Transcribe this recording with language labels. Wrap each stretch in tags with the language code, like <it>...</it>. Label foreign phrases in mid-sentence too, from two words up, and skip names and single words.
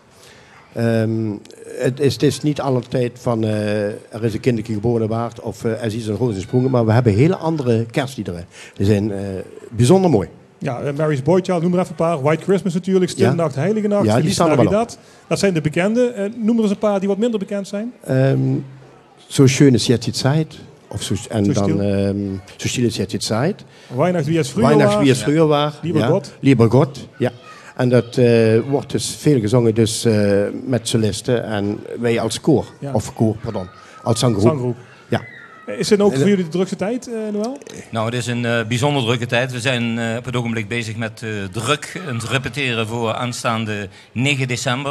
<nl>Het is niet altijd van er is een kindertje geboren waard of er is een roos gesprongen. Maar we hebben hele andere kerstliederen. Die zijn bijzonder mooi. Ja, Mary's Boy Child, noem er even een paar. White Christmas natuurlijk, Stille Nacht, Heilige Nacht. Ja, die staan er wel op. Dat zijn de bekende. Noem er eens een paar die wat minder bekend zijn. So schön ist jetzt die Zeit. Of so, en so dan So still ist jetzt die Zeit. Weihnacht wie es früher war. Lieber Gott. Lieber Gott, ja. En dat wordt dus veel gezongen dus, met solisten en wij als koor. Ja. Of koor, pardon. Als zanggroep. Ja. Is het ook voor jullie de drukste tijd, Noël? Nou, het is een bijzonder drukke tijd. We zijn op het ogenblik bezig met druk en te repeteren voor aanstaande 9 december.</nl>